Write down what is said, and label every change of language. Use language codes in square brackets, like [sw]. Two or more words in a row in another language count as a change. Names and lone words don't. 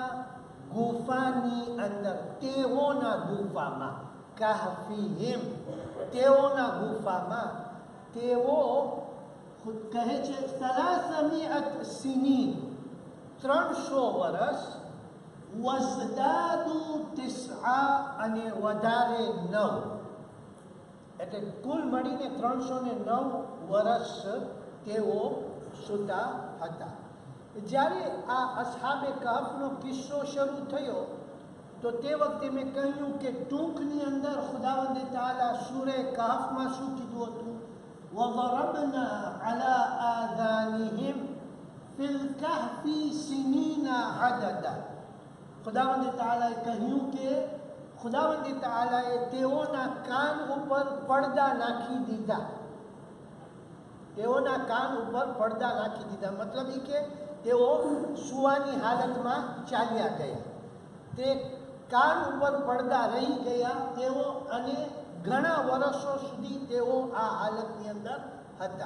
[gu] ગુફાની અંદર, તેઓના ગુફામાં, કહફિહિમ, તેઓના ગુફામાં, તેઓ કહે છે 300 સિનીન, 300 વર્ષ, વઝદાદુ 9 અને વધારે 9, એટલે કુલ મળીને 309 વર્ષ તેઓ સૂતા હતા. જ્યારે આ અસ્હાબે કહફનો કિસ્સો શરૂ થયો તો તે વખતે મેં કહ્યું કે ટૂંકની અંદર ખુદાવંદ તાઆલા સૂરે કહફમાં શું કીધું હતું? [ar] وَضَرَبْنَا عَلَى آذَانِهِمْ فِي الْكَهْفِ سِنِينَ عَدَدًا. [gu] ખુદાવંદ તાઆલાએ કહ્યું કે ખુદાવંદ તાઆલાએ તેઓના કાન ઉપર પડદા નાખી દીધા. તેઓના કાન ઉપર પડદા નાખી દીધા, મતલબ એ કે તેઓ સુવાની હાલતમાં ચાલ્યા ગયા, તે કાન ઉપર પડદા રહી ગયા તેઓ, અને ઘણા વર્ષો સુધી તેઓ આ હાલતની અંદર હતા.